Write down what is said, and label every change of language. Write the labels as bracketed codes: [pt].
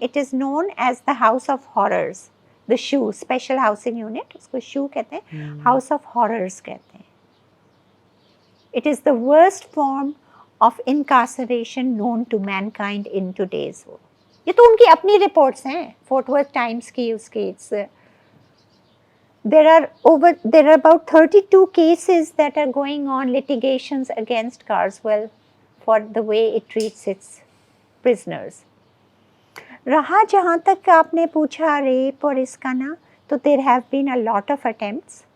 [en] It is known as the House of Horrors. The SHU, Special Housing Unit, [ur] اس کو SHU کہتے ہیں, [en] House of Horrors کہتے ہیں. It is the worst form of incarceration known to mankind in today's world. [ur] یہ تو ان کی اپنی reports ہیں, فورٹ ورتھ ٹائمس کی. اس کی [en] there are about 32 cases that are going on, litigations against Carswell for the way it treats its prisoners. [ur] رہا جہاں تک آپ نے پوچھا ریپ اور اس کا نا, تو [en] there have been a lot of attempts.